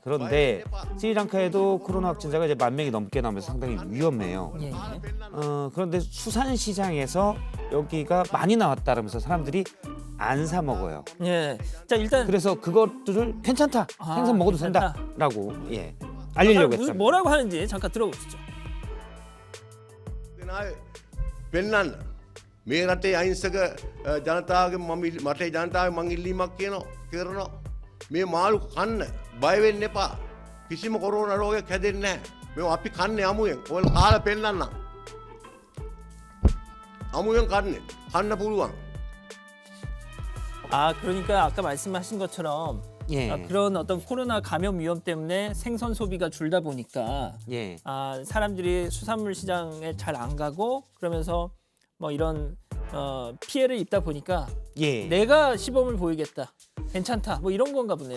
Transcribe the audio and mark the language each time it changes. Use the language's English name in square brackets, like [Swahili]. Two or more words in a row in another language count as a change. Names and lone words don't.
[Korean] 그런데 스리랑카에도 코로나 확진자가 이제 10,000명이 넘게 나오면서 상당히 위험해요. 예. 그런데 수산시장에서 여기가 많이 나왔다라면서 사람들이 안 사 먹어요. 예. 자, 일단 그래서 그것들을 괜찮다, 생선 먹어도 괜찮다. 된다라고 알리려고 무슨 했습니다. 뭐라고 하는지 잠깐 들어보시죠. [Sinhala] පෙන්නන්න මේ රටේ අහිංසක ජනතාවගේ මටේ ජනතාව මං ඉල්ලීමක් කරනවා මේ මාළු කන්න බය වෙන්න එපා කිසිම කොරෝනා රෝගයක් හැදෙන්නේ නැහැ මේ අපි කන්නේ අමුයෙන් ඔයාලා කාලා පෙන්නන්න අමුයෙන් කන්න පුළුවන්. [Korean] 그러니까 아까 말씀하신 것처럼 그런 어떤 코로나 감염 위험 때문에 생선 소비가 줄다 보니까 사람들이 수산물 시장에 잘 안 가고 그러면서 뭐 이런 피해를 입다 보니까 내가 시범을 보이겠다, 괜찮다, 뭐 이런 건가 보네요.